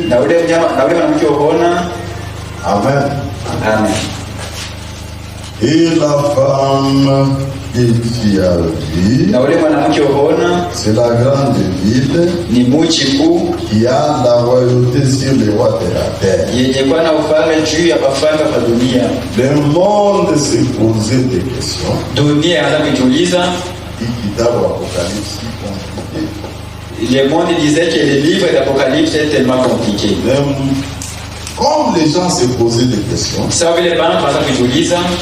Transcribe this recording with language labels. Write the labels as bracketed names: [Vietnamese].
[Swahili] na ule mnyama na ule mwanamke unaona. amen. Amen. [French] Et la femme que tu as vue, [Swahili] Na ule mwanamke unaona [French] c'est la grande ville [Swahili] ni mji kuu [French] qui a la royauté sur les rois de la terre. [Swahili] yenye kuwa na ufalme juu ya wafalme wa dunia. [French] Le monde s'est posé des questions. [Swahili] Dunia inaanza kujiuliza. [French] Kitabu Apocalypse compliqué. Le monde disait que le livre d'Apocalypse est tellement compliqué. Même comme les gens se posaient des questions, [Swahili] Sawa vile bana kwanza kujiuliza,